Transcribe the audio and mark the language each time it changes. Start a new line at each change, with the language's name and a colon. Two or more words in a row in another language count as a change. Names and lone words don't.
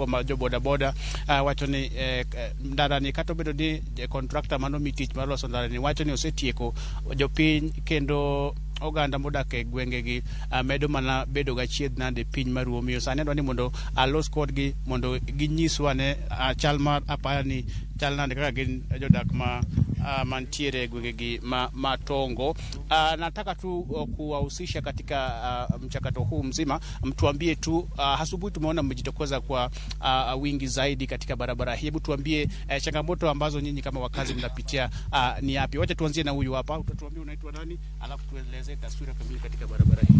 Luo (Kenya and Tanzania): ma jo boda wacho ni ndarani kata obedo ni contractor mano mitich mar loso ndarani wacho ni osetieko jopiny kendo oganda modak e gwengegi medo mana bedo gachiedh nade piny maruo miyo sani dwani mondo alos kodgi mondo ginyiswa ne chal mar apaya ni chal nade kaka gin jodak mantiere gwengegi Matongo.
Swahili: Nataka tu kuwahusisha katika mchakato huu mzima. Mtuambie tu asubuhi tumeona mmejitokeza kwa wingi zaidi katika barabara hii. Hebu tuambie changamoto ambazo nyinyi kama wakazi mnapitia ni yapi? Wacha tuanzie na huyu hapa. Utatuambia unaitwa nani alafu tueleze taswira kamili katika barabara hii.